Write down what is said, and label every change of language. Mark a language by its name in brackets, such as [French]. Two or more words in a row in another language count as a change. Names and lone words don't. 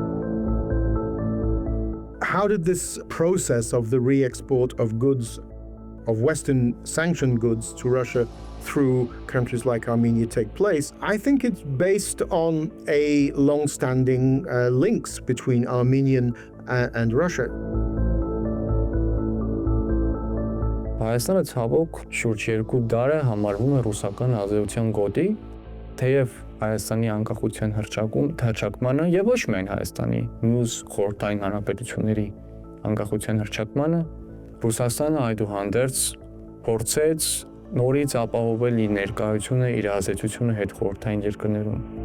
[English] How did this process of the re-export of goods of Western sanctioned goods to Russia through countries like Armenia take place, I think it's based on a long-standing links between Armenian and Russia. [Armenian] Հայաստանը ցավոք շուրջ 2 դար է համարվում է ռուսական ազդեցության գոտի, թեև Հայաստանի անկախության հռչակմանը եւ ոչ միայն Հայաստանի, մյուս խորհրդային հանրապետությունների անկախության հռչակմանը Ռուսաստանը այդուհանդերձ փորձեց նորից ապահովել իր ներկայությունը, իր ազդեցությունը հետ խորհրդային երկրներում։